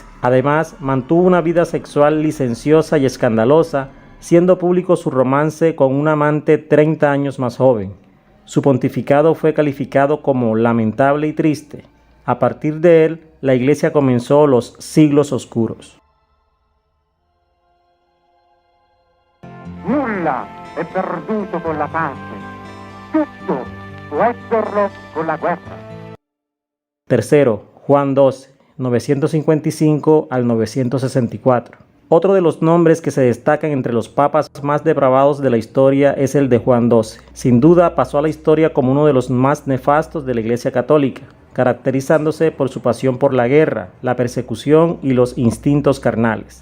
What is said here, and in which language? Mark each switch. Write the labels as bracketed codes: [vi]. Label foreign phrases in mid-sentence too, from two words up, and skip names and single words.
[es] Además, mantuvo una vida sexual licenciosa y escandalosa, siendo público su romance con una amante 30 años más joven. Su pontificado fue calificado como lamentable y triste. A partir de él, la Iglesia comenzó los siglos oscuros. [it] Nulla è perduto con la pace, tutto può esserlo con la guerra. [es] Tercero, Juan XII, 955 al 964. Otro de los nombres que se destacan entre los papas más depravados de la historia es el de Juan XII. Sin duda pasó a la historia como uno de los más nefastos de la Iglesia Católica, caracterizándose por su pasión por la guerra, la persecución y los instintos carnales.